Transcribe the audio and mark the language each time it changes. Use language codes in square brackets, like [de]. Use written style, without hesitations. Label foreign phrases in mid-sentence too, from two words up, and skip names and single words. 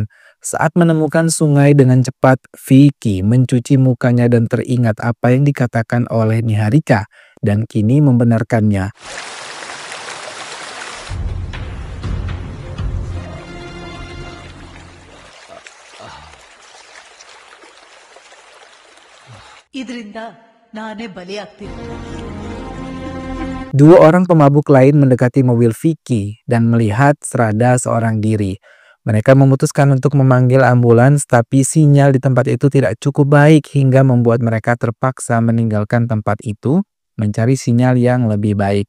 [id] Saat menemukan sungai dengan cepat, Vicky mencuci mukanya dan teringat apa yang dikatakan oleh Niharika dan kini membenarkannya. [kn] ಇದರಿಂದ ನಾನೇ ಬಲಿಯಾಗ್ತೀನಿ. [id] Dua orang pemabuk lain mendekati mobil Vicky dan melihat Srada seorang diri. Mereka memutuskan untuk memanggil ambulans, tapi sinyal di tempat itu tidak cukup baik hingga membuat mereka terpaksa meninggalkan tempat itu mencari sinyal yang lebih baik.